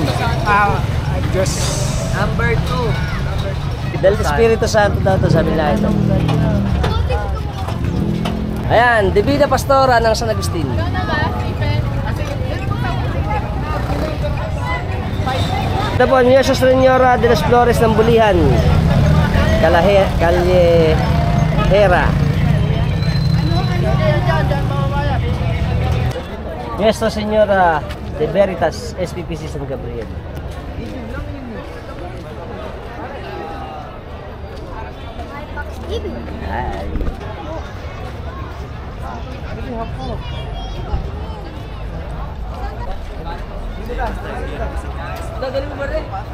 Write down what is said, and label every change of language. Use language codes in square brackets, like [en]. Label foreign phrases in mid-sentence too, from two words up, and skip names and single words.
[en] Just Number 2. [tl] Del Espiritu Santo daw to, sabi nila ito. Ayan, Divina Pastora ng San Agustin. Ito po, Nuestra Señora de las Flores ng Bulihan, Callejeira. Nuestra Señora de Veritas, SPPC San Gabriel. Ay. Galing mo ba rin?